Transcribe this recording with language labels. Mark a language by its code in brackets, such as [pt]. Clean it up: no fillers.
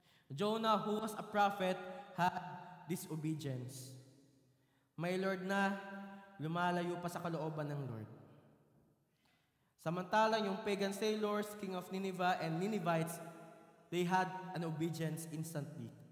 [en] Jonah, who was a prophet, had disobedience. [tl] May Lord na lumalayo pa sa kalooban ng Lord. Samantalang yung [en] pagan sailors, king of Nineveh and Ninevites, they had an obedience instantly.